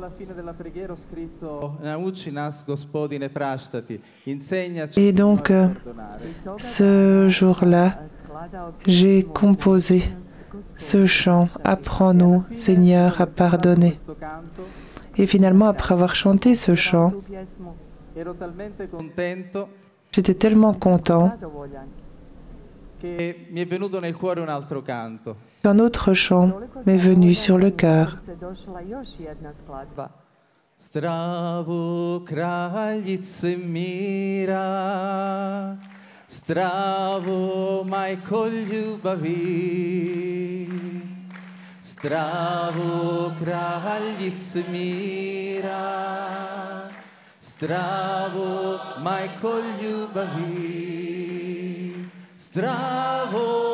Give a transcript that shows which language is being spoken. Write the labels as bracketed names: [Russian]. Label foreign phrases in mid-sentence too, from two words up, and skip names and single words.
[French] Et donc, ce jour-là, j'ai composé ce chant « Apprends-nous, Seigneur, à pardonner ». Et finalement, après avoir chanté ce chant, j'étais tellement content qu'un autre chant m'est venu sur le cœur. [Croatian] Zdravo kraljice mira, zdravo majko ljubavi, zdravo kraljice mira, zdravo majko ljubavi, zdravo,